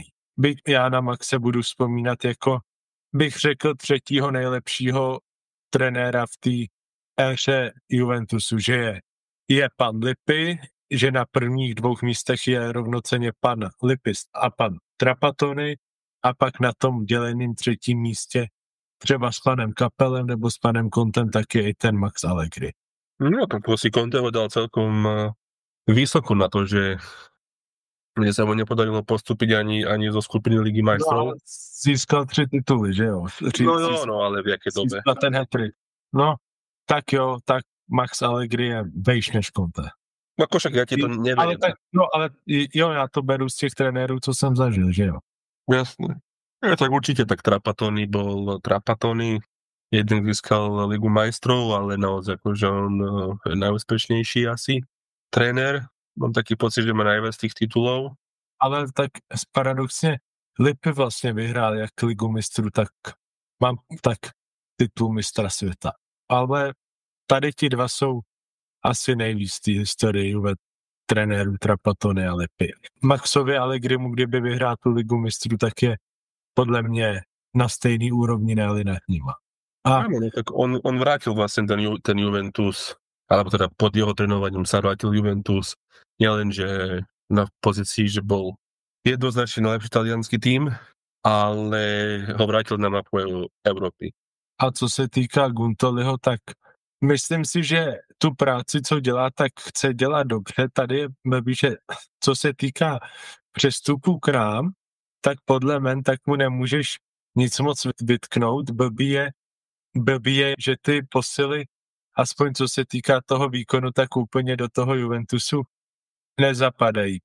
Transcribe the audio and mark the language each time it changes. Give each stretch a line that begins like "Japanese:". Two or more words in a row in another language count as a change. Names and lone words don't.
Czech: Byť já na Maxe budu vzpomínat jako, bych řekl, třetího nejlepšího trenéra v té éře Juventusu, že je pan Lippi, že na prvních 2 místech je rovnocenně pan Lippis a pan Trapattoni a pak na tom děleným 3. místě třeba s panem Kapelem nebo s panem Contem taky i ten Max Allegri.
Slovak: No tak si Conte ho dal celkom vysoko na to, že mne sa mu nepodarilo postúpiť ani zo skupiny Ligy majstrov.
Czech: No, získal 3 tituly, že jo? No, ale v jaké dobe. Získal ten hat-trick. No, tak jo, tak Max Allegri je vejš než Conte.
Slovak: Ako však ja ti to neverím.
Czech: Ale jo, já to beru z těch trenérů, co jsem zažil, že jo?
Slovak: Jasné. Ja, tak určite, tak Trapattoni bol Trapattoni. Jeden získal Ligu majstrov, ale naozaj akože on je najúspešnejší asi tréner. Mám taký pocit, že má najviac tých titulov.
Czech: Ale tak paradoxně Lippi vlastně vyhrál jak Ligu mistrů, tak titul mistra světa. Ale tady ti dva jsou asi nejvíc v té historii trenérů Trapattoni a Lippi. Maxovi Allegrimu, kdyby vyhrál tu Ligu mistrů, tak je podle mě na stejný úrovni, ne-li nad nima.
Slovak: Tak on vrátil vlastne ten Juventus, alebo teda pod jeho trénovaním sa vrátil Juventus, nielen, že na pozícii, že bol jednoznačne najlepší taliansky tým, ale ho vrátil na mapu Európy.
Czech: A co se týká Guntoliho, tak myslím si, že tu práci, co dělá, tak chce dělat dobře. Tady je, že co se týká přestupu k nám, tak podle men, tak mu nemůžeš nic moc vytknout. Blbý je, že ty posily, aspoň co se týká toho výkonu, tak úplně do toho Juventusu nezapadají.